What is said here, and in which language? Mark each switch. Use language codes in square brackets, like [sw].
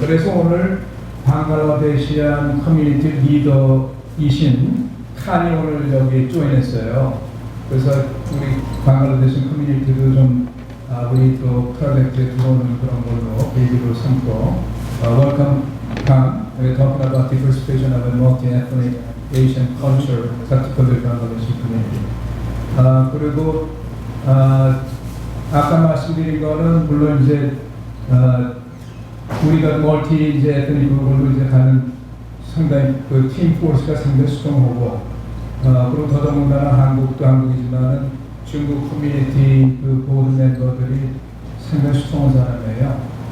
[ko] 그래서 오늘 방글라데시안 커뮤니티 리더이신 칸이 오늘 여기 조인했어요. 그래서 우리 방글라데시 커뮤니티도 좀 우리 또 프로젝트에 들어오는 그런 걸로 계기로 삼고 [en] welcome Khan. We're talking about diversification of a multi-ethnic Asian culture, particularly Bangladeshi community. [ko] 그리고 아까 말씀드린 거는 물론 이제 우리가 멀티 이제 에트닉 그걸로 이제 가는 상당히 그 팀 포스가 상당히 수정하고 그리고 더더군다나 한국도 한국이지만은 중국 커뮤니티 그 보드 멤버들이 상당히 수정한 사람이에요.